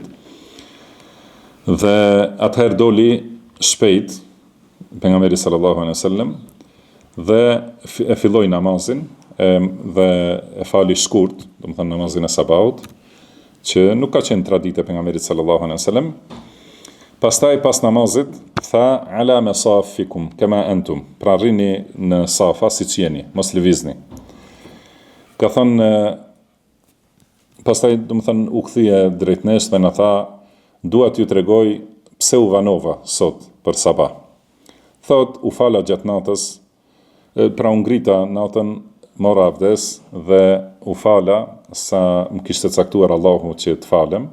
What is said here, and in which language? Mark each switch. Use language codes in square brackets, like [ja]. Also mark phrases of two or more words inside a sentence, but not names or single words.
[sq] Dhe atëherë doli shpejt pejgamberi [ar] صلى الله عليه وسلم [sq] dhe e filloi namazin dhe e fali shkurt, domethënë namazin e sabahut, që nuk ka qenë traditë e pejgamberit [ar] صلى الله عليه وسلم. [sq] Pastaj pas namazit tha [ar] على مصافكم كما أنتم, [sq] pra rrini në safa siç jeni, mos lëvizni. Ka thënë pastaj domethënë u kthye drejt nesh dhe na tha, dua t'ju tregoj pse u vanova sot për sabah. Thot, u fala gjatë natës, pra u ngrita natën, mora abdes dhe u fala sa më kishte caktuar Allahu që të falem.